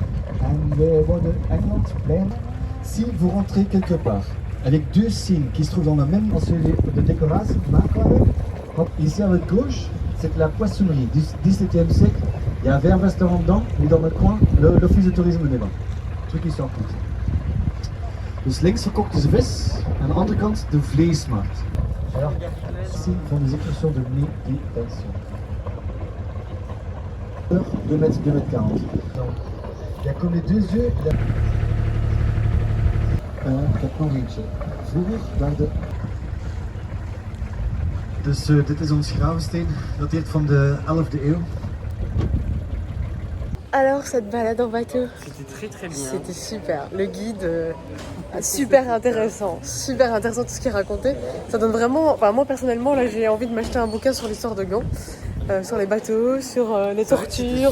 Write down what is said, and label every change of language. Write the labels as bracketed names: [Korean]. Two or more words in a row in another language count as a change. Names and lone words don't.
[French] Si vous rentrez quelque part avec deux signes qui se trouvent dans le même ensemble de décoration, ici à votre gauche, c'est la poissonnerie du XVIIe siècle. Il y avait un restaurant dedans, et dans le coin, l'office de tourisme de Neva. Truc qui sort goed. [Dutch] Dus links verkocht de vis, aan de andere kant de vleesmarkt. [French] Alors, ici, ils font des excursions de méditation. 2 mètres, 2 mètres 40. Donc, il y a comme les deux yeux, il y a... [Dutch] ik heb nog eentje. Vroeger waren Dus dit is ons gravensteen, dateert van de 11e eeuw. [French] Alors, cette balade en bateau? C'était très très bien. C'était super. Le guide, super intéressant. Super intéressant tout ce qu'il racontait. Ça donne vraiment... Enfin, moi, personnellement, là, j'ai envie de m'acheter un bouquin sur l'histoire de Gand. Sur les bateaux, sur les tortures.